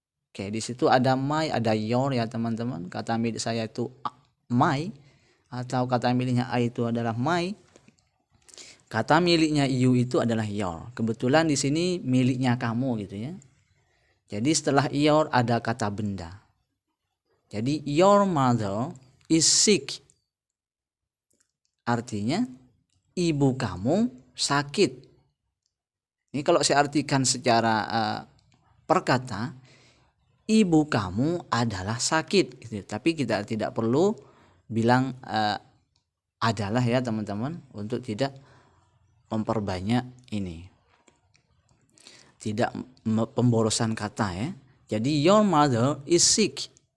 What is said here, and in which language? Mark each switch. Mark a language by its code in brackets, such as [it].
[id] Oke, di situ ada my, ada your ya teman-teman. Kata milik saya itu my atau kata miliknya I itu adalah my. Kata miliknya you itu adalah your. Kebetulan di sini miliknya kamu gitu ya. Jadi setelah your ada kata benda. [en] Jadi your mother is sick. [id] Artinya ibu kamu sakit. Ini kalau saya artikan secara perkata, ibu kamu adalah sakit gitu. Tapi kita tidak perlu bilang adalah ya teman-teman, untuk tidak memperbanyak ini. Tidak pemborosan kata ya. [en] Jadi your mother is sick.